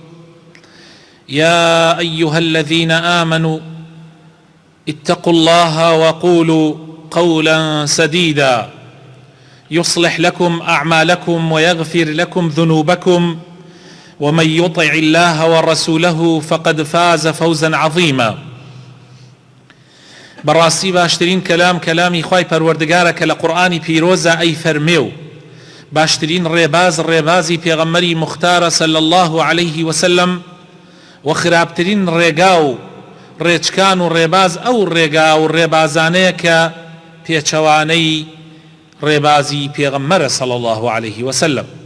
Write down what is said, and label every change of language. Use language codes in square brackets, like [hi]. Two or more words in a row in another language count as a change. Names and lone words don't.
[ar] يا أيها الذين آمنوا اتقوا الله وقولوا قولا سديدا يصلح لكم أعمالكم ويغفر لكم ذنوبكم، ومن يطع الله ورسوله فقد فاز فوزا عظيما. [ckb] بەڕاستی باشترین کەلام کەلامی خوای پەروەردگارە کە لە قورئانی پیرۆزە ئەی فەرمێ و باشترین ڕێباز ڕێبازی پێغەمبەری مختارە [ar] صلی الله عليه وسلم [ckb] و خراپترین ڕێگا و ڕێچکان و ڕێباز ئەو ڕێگا و ڕێبازانەیە کە پێچەوانەی ڕێبازی پێغەمبەرە [ar] صلی الله عليه وسلم.